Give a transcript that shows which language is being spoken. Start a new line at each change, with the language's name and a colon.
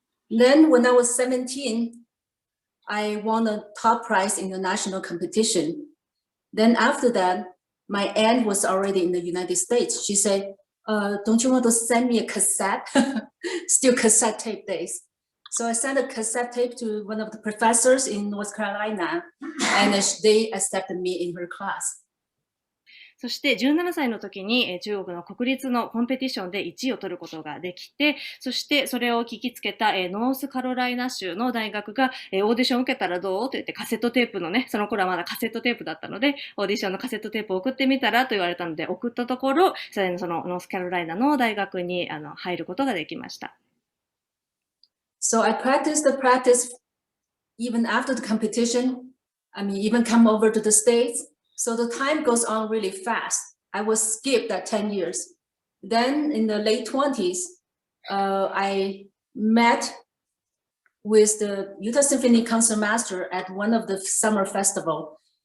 English: Then when I was 17, I won a top prize in the national competition. Then after that, my aunt was already in the United States. She said, don't you want to send me a cassette? Still cassette tape days. So I sent a cassette tape to one of the professors in North Carolina, and they accepted me in her class.
Japanese: そして17歳の時に中国の国立のコンペティションで1位を取ることができて、そしてそれを聞きつけたノースカロライナ州の大学がオーディションを受けたらどうと言ってカセットテープのね、その頃はまだカセットテープだったので、オーディションのカセットテープを送ってみたらと言われたので、送ったところ、そのノースカロライナの大学に入ることができました。
English: So I practiced even after the competition. I mean, even come over to the States. So the time goes on really fast. I was skipped that 10 years. Then in the late 20s, I met with the Utah Symphony concertmaster at one of the summer festival.